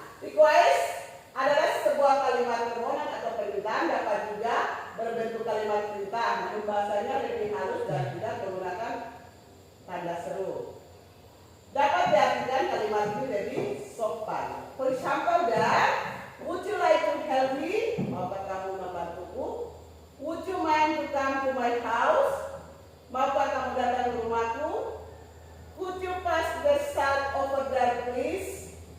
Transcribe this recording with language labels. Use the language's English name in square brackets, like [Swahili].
[Indonesian] Request adalah sebuah kalimat permohonan atau permintaan, dapat juga berbentuk kalimat perintah, namun bahasanya lebih halus dan tidak menggunakan tanda seru. Dapat diartikan kalimat ini lebih sopan. [English] For example, would you like to help me? [Indonesian] Maukah kamu membantuku? [English] Would you mind to come to my house? [Indonesian] Maukah kamu datang ke rumahku? [English] Could you pass the salt over there please?